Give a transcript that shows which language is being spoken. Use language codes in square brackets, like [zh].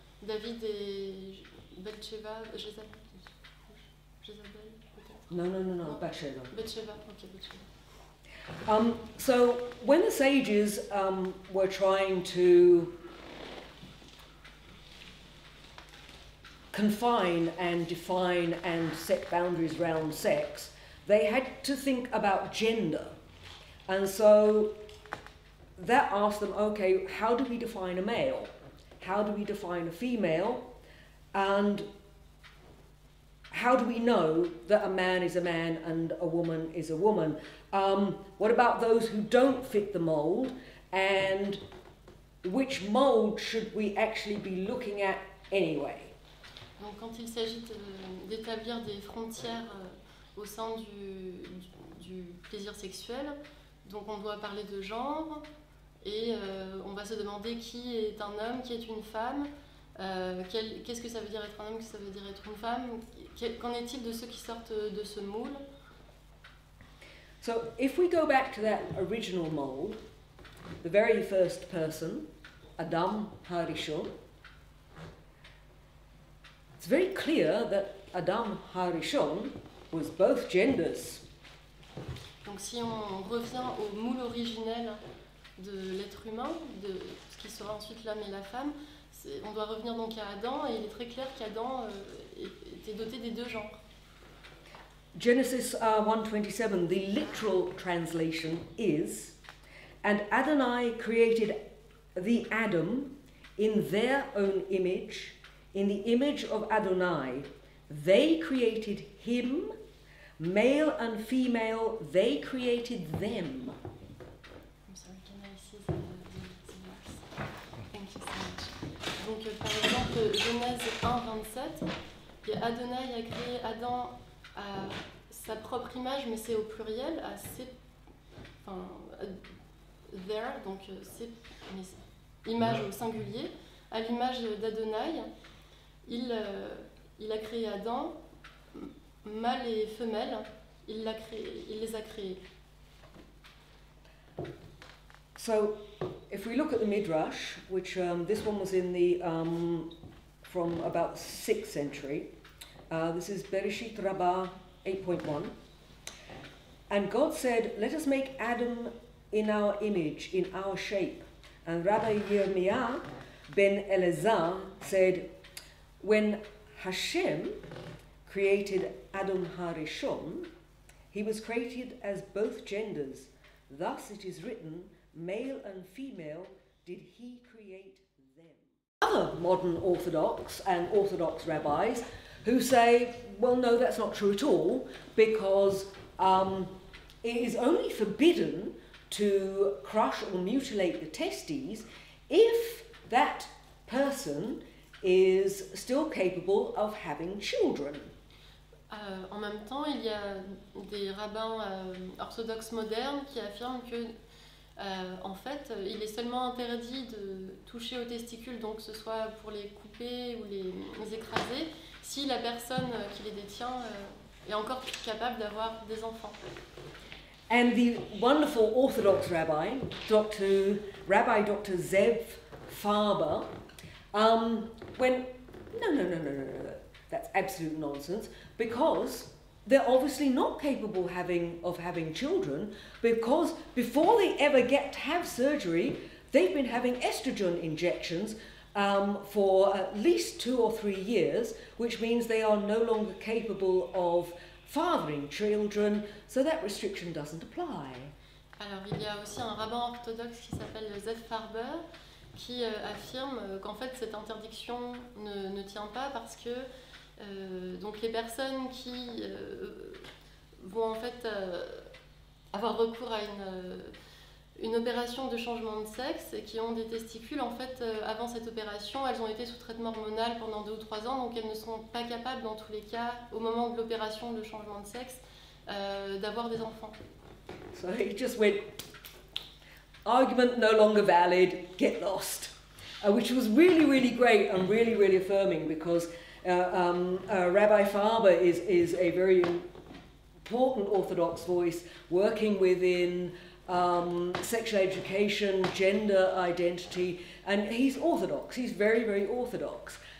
[fr] David et Bathsheba, Jezabel peut-être. [en] No, Bathsheba. Bathsheba, okay, Bathsheba. So when the sages were trying to confine and define and set boundaries around sex, they had to think about gender. And so that asked them, okay, how do we define a male? How do we define a female? And how do we know that a man is a man and a woman is a woman? What about those who don't fit the mould? And which mould should we actually be looking at anyway? [fr] Donc quand il s'agit d'établir des frontières au sein du plaisir sexuel, donc on doit parler de genre et on va se demander qui est un homme, qui est une femme, qu'est-ce que ça veut dire être un homme, qu'est-ce que ça veut dire être une femme, qu'en est-il de ceux qui sortent de ce moule? [en] So if we go back to that original mould, the very first person, Adam HaRishon, it's very clear that Adam HaRishon was both genders. [fr] Donc si on revient au moule originel de l'être humain, de ce qui sera ensuite l'homme et la femme, on doit revenir donc à Adam, et il est très clair qu'Adam était doté des deux genres. [en] Genesis 1:27, the literal translation is, and Adonai created the Adam in their own image, in the image of Adonai. They created him, male and female, they created them. I'm sorry, can I see the verse? Thank you so much. [fr] Donc par exemple, Genèse 1:27, Adonai a créé Adam à sa propre image, mais c'est au pluriel, à ses, enfin, there, donc c'est image au singulier, à l'image d'Adonai, il a créé Adam, mâle et femelle, il les a créés. [en] So, if we look at the Midrash, which this one was in the from about 6th century, this is Bereshit Rabbah 8.1, and God said, "Let us make Adam in our image, in our shape." And Rabbi Yirmiyah ben Elazar said, when Hashem created Adam HaRishon, he was created as both genders. Thus it is written, male and female did he create them. Other modern Orthodox and Orthodox rabbis who say, well, no, that's not true at all, because it is only forbidden to crush or mutilate the testes if that person is still capable of having children. [fr] En même temps, il y a des rabbins orthodoxes modernes qui affirment que, en fait, il est seulement interdit de toucher aux testicules, donc que ce soit pour les couper ou les écraser, si la personne qui les détient est encore capable d'avoir des enfants. [en] And the wonderful Orthodox rabbi, Dr. Zev Farber, went, no, that's absolute nonsense, because they're obviously not capable of having children, because before they ever get to have surgery, they've been having estrogen injections for at least 2 or 3 years, which means they are no longer capable of fathering children, so that restriction doesn't apply. [fr] Alors il y a aussi un rabbin orthodoxe qui s'appelle Zev Farber qui affirme qu'en fait cette interdiction ne tient pas parce que donc les personnes qui vont en fait avoir recours à une opération de changement de sexe et qui ont des testicules, en fait avant cette opération elles ont été sous traitement hormonal pendant 2 ou 3 ans, donc elles ne sont pas capables dans tous les cas au moment de l'opération de changement de sexe d'avoir des enfants. [en] So he just went, argument no longer valid, get lost, which was really, really great and really, really affirming, because Rabbi Farber is a very important Orthodox voice working within sexual education, gender identity, and he's Orthodox, he's very, very Orthodox.